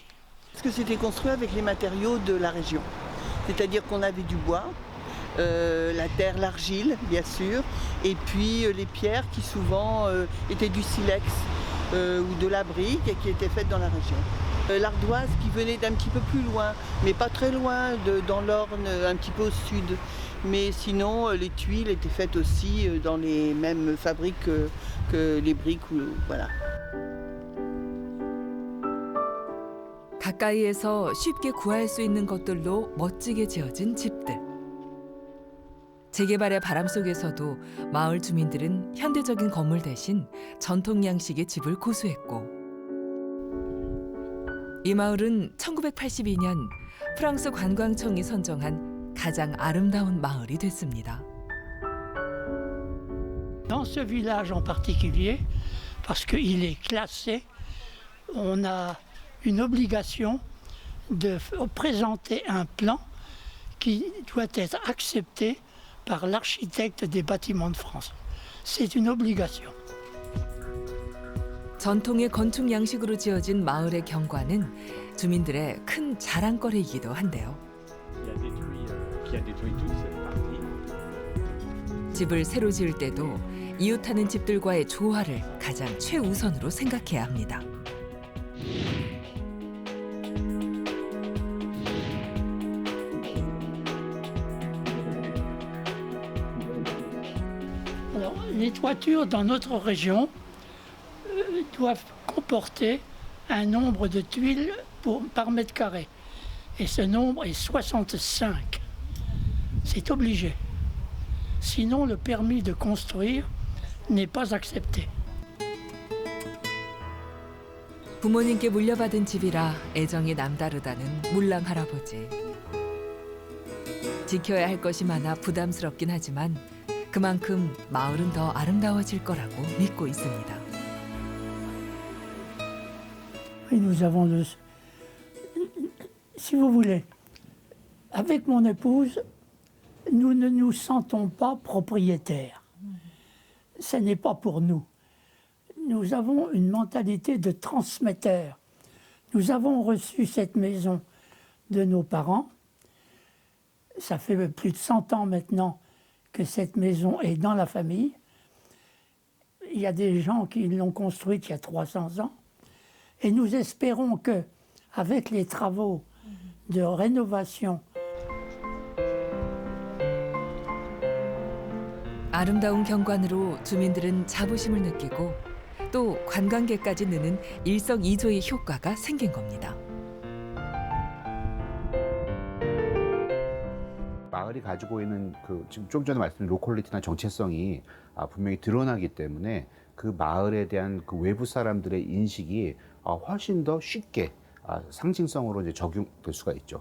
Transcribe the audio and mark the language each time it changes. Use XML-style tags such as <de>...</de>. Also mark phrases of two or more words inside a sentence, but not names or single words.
<fr>Parce que c'était construit avec les matériaux de la région. C'est-à-dire qu'on avait du bois, la terre, l'argile, bien sûr, et puis les pierres qui souvent étaient du silex ou de la brique et qui étaient faites dans la région. L'ardoise qui venait d'un petit peu plus loin, mais pas très loin, dans l'Orne, un petit peu au sud. Mais sinon, les tuiles étaient faites aussi dans les mêmes fabriques que les briques, voilà.</fr> <ko>가까이에서 쉽게 구할 수 있는 것들로 멋지게 지어진 집들. 재개발의 바람 속에서도 마을 주민들은 현대적인 건물 대신 전통 양식의 집을 고수했고 이 마을은 1982년 프랑스 관광청이 선정한 가장 아름다운 마을이 됐습니다.</ko> <fr>Dans ce village en particulier, parce qu'il est classé, on a une obligation de présenter un plan qui doit être accepté par l'architecte des bâtiments de France. C'est une obligation.</fr> <ko>전통의 건축 양식으로 지어진 마을의 경관은 주민들의 큰 자랑거리이기도 한데요. 집을 새로 지을 때도 이웃하는 집들과의 조화를 가장 최우선으로 생각해야 합니다.</ko> <fr>Alors, les toitures dans notre région doivent comporter un nombre de tuiles par mètre carré. Et ce nombre est 65. C'est obligé. Sinon, le permis de construire n'est pas accepté.</fr> <ko>부모님께 물려받은 집이라 애정이 남다르다는 물랑 할아버지. 지켜야 할 것이 많아 부담스럽긴 하지만 그만큼 마을은 더 아름다워질 거라고 믿고 있습니다.</ko> <fr>Oui, nous avons si vous voulez, avec mon épouse, nous ne nous sentons pas propriétaires. Ce n'est pas pour nous. Nous avons une mentalité de transmetteur. Nous avons reçu cette maison de nos parents. Ça fait plus de 100 ans maintenant que cette maison est dans la famille. Il y a des gens qui l'ont construite il y a 300 ans. Et nous espérons que, avec les travaux de rénovation,</fr> <ko>아름다운 경관으로 주민들은 자부심을 느끼고 또 관광객까지 느는 일석이조의 효과가 생긴 겁니다. 마을이 가지고 있는 지금 좀 전에 말씀드린 로컬리티나 정체성이 분명히 드러나기 때문에 그 마을에 대한 그 외부 사람들의 인식이 훨씬 더 쉽게 상징성으로 이제 적용될 수가 있죠.</ko>